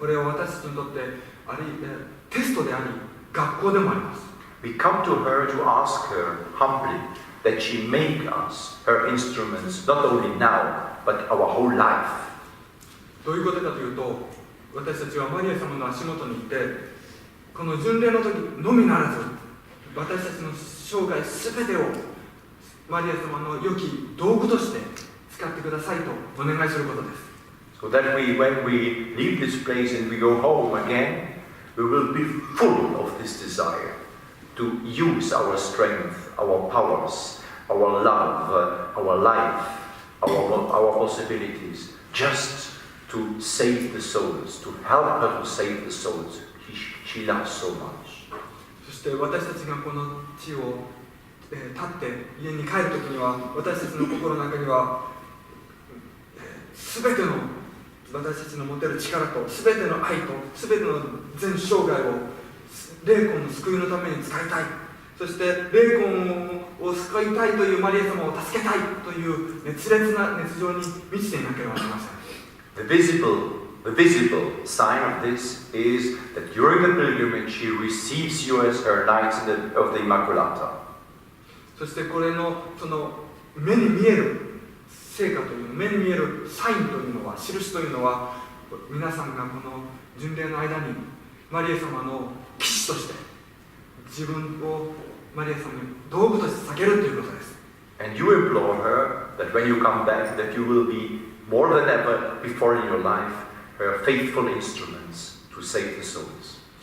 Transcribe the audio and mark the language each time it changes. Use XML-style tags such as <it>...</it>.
<ja>これは私たちにとってテストであり学校でもあります。</ja> <en>We come to her to ask her humbly that she make us her instruments, not only now, but our whole life.</en> <ja>どういうことかというと、私たちはマリア様の足元にいて、この巡礼の時のみならず、私たちの生涯すべてをマリア様の良き道具として使ってくださいとお願いすることです。</ja> <en>So that when we leave this place and we go home again, we will be full of this desire to use our strength, our powers, our love, our life, our possibilities, just to save the souls, to help her to save the souls she loves so much.</en> <ja>そして私たちがこの地を立って家に帰るときには、私たちの心の中にはすべての私たちの持てる力とすべての愛とすべての全生涯を霊魂の救いのために使いたい、そして霊魂を救いたいというマリア様を助けたいという熱烈な熱情に満ちていなければなりません。</ja> <en>The visible sign of this is that during the pilgrimage she receives you as her knights of the Immaculate.</en> <ja>そしてこれのその目に見える成果というの、目に見えるサインというのは、印というのは、皆さんがこの巡礼の間にマリア様の騎士として自分をマリア様に道具として捧げるということです。</ja> <en>And you implore her that when you come back, that you will be more than ever before in your life, her faithful instruments to save the souls.</en>